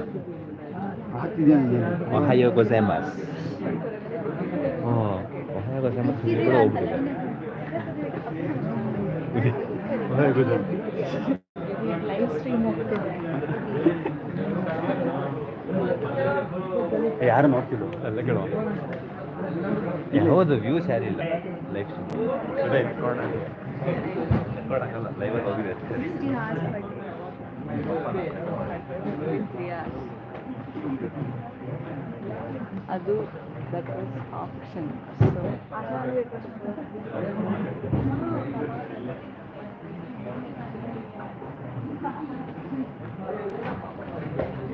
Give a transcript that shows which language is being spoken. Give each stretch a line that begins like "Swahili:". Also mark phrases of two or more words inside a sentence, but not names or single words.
Japanese: おはようございます。おはようございます. おはようございます.
English: live stream ಹೋಗ್ತಿದೆ.
Kannada: ಯಾರು ನೋಡ್ತಿದ್ರು ಎಲ್ಲ ಕೇಳುವ ಹೌದು ವ್ಯೂಸ್ ಯಾರಿಲ್ಲ
English: life record
Kannada: ಲೈವಲ್ಲಿ ಹೋಗಿದೆ
English: ಅದು that was option. So